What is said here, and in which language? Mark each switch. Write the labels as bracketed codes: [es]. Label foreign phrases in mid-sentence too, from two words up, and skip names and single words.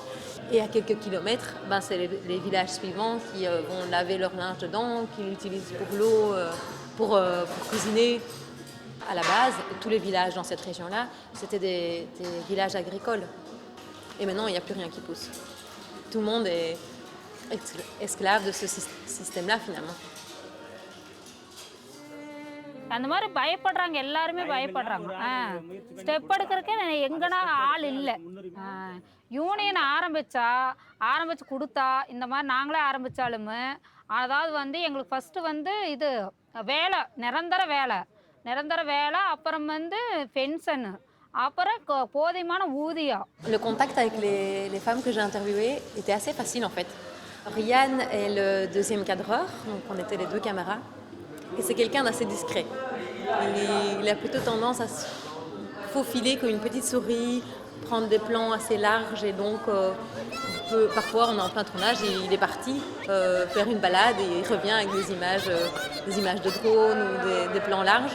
[fr] Et à quelques kilomètres, c'est les villages suivants qui vont laver leur linge dedans, qui l'utilisent pour l'eau, pour cuisiner. À la base, tous les villages dans cette région-là, c'était des villages agricoles. Et maintenant, il n'y a plus rien qui pousse. Tout le monde est esclave de ce système-là, finalement. [ta] அந்த மாதிரி பயப்படுறாங்க, எல்லாருமே பயப்படுறாங்க. ஸ்டெப் எடுக்கிறதுக்கே எங்கன்னா ஆள் இல்லை. யூனியன் ஆரம்பிச்சு கொடுத்தா இந்த மாதிரி நாங்களே ஆரம்பித்தாலுமே, அதாவது வந்து எங்களுக்கு ஃபஸ்ட்டு வந்து இது வேலை, நிரந்தர வேலை, அப்புறம் வந்து பென்ஷனு, அப்புறம் போதுமான ஊதியம். [fr] Le contact avec les femmes que j'ai interviewées était assez facile en fait. Ryan est le deuxième cadreur, donc on était les deux caméras. Et c'est quelqu'un d'assez discret. Il a plutôt tendance à se faufiler comme une petite souris, prendre des plans assez larges et donc parfois on est en plein tournage et il est parti faire une balade et il revient avec des images de drone ou des plans larges.